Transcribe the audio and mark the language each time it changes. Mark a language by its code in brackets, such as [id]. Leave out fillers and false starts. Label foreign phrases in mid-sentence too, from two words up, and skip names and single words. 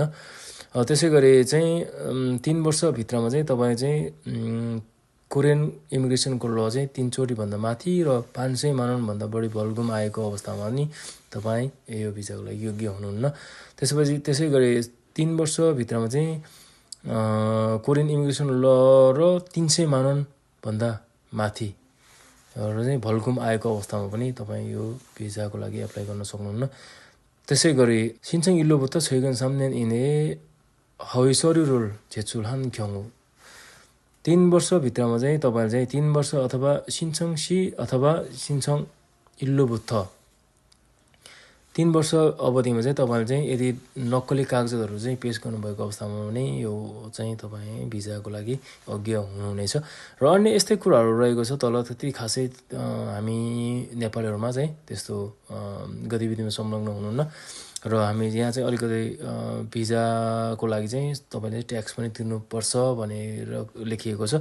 [ne] त्यसैगरी चाहिँ 3 वर्ष भित्रमा चाहिँ तपाई चाहिँ [en] Korean immigration law [ne] चाहिँ 3 चोटी भन्दा माथि र 500 मानन भन्दा बढी भल्गुम आएको अवस्थामा नि तपाई यो भिजाको लागि योग्य हुनुहुन्न। त्यसपछि त्यसैगरी 3 वर्ष भित्रमा चाहिँ [en] Korean immigration law [ne] र 300 मानन भन्दा माथि र चाहिँ भल्गुम आएको अवस्थामा पनि तपाई यो भिजाको लागि एप्लाई गर्न सक्नुहुन्न। त्यसैगरी [ko] 신청 일로부터 최근 3년 이내에 허위 서류를 제출한 경우 [ne] 3 वर्ष भित्रमा चाहिँ तपाईले चाहिँ 3 वर्ष अथवा [ko] 신청 시 [ne] अथवा [ko] 신청 일로부터 [ne] 3 वर्ष अवधिमा चाहिँ तपाईले चाहिँ यदि नक्कली कागजातहरु चाहिँ पेश गर्नुभएको अवस्थामा पनि यो चाहिँ तपाई भिजाको लागि योग्य हुनुहुनेछ। र अन्य यस्तै कुराहरु रहेको छ। तल त्यति खासै हामी नेपालीहरुमा चाहिँ त्यस्तो गतिविधिमा संलग्न हुनुहुन्न र हामी यहाँ चाहिँ अलिकति भिजाको लागि चाहिँ तपाईले ट्याक्स पनि तिर्नुपर्छ भनेर लेखिएको छ।